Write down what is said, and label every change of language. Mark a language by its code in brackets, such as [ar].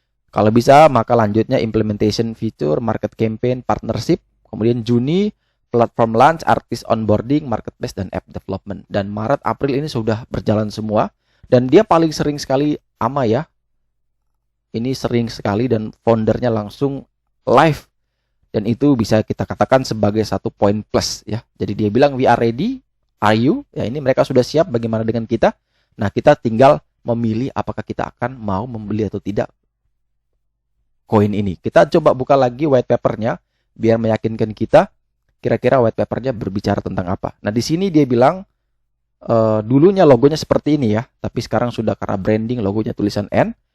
[id] Kalau bisa maka lanjutnya implementation feature, market campaign, partnership, kemudian Juni platform launch, artist onboarding, marketplace, dan app development. Dan Maret, April ini sudah berjalan semua. Dan dia paling sering sekali AMA ya. Ini sering sekali dan foundernya langsung live. Dan itu bisa kita katakan sebagai satu poin plus ya. Jadi dia bilang [en] we are ready, are you? [id] Ya, ini mereka sudah siap, bagaimana dengan kita? Nah, kita tinggal memilih apakah kita akan mau membeli atau tidak koin ini. Kita coba buka lagi white papernya biar meyakinkan kita kira-kira white papernya berbicara tentang apa. Nah, di sini dia bilang dulunya logonya seperti ini ya, tapi sekarang sudah karena branding logonya tulisan N.